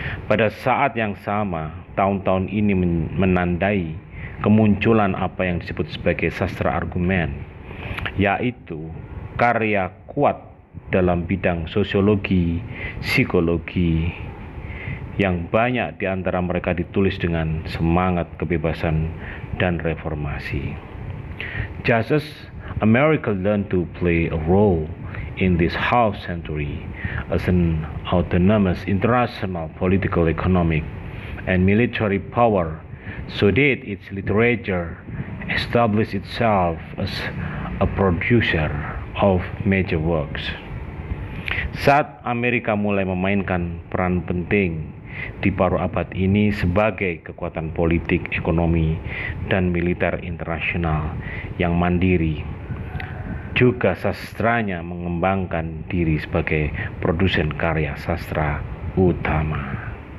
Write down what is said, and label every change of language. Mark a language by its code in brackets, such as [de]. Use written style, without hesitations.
[id] Pada saat yang sama, tahun-tahun ini menandai kemunculan apa yang disebut sebagai sastra argumen, yaitu karya kuat dalam bidang sosiologi, psikologi, yang banyak di antara mereka ditulis dengan semangat kebebasan dan reformasi. [en] Just as America learned to play a role in this half century as an autonomous international political, economic, and military power, so did its literature establish itself as a producer of major works. [id] Saat Amerika mulai memainkan peran penting di paruh abad ini sebagai kekuatan politik, ekonomi, dan militer internasional yang mandiri, juga sastranya mengembangkan diri sebagai produsen karya sastra utama.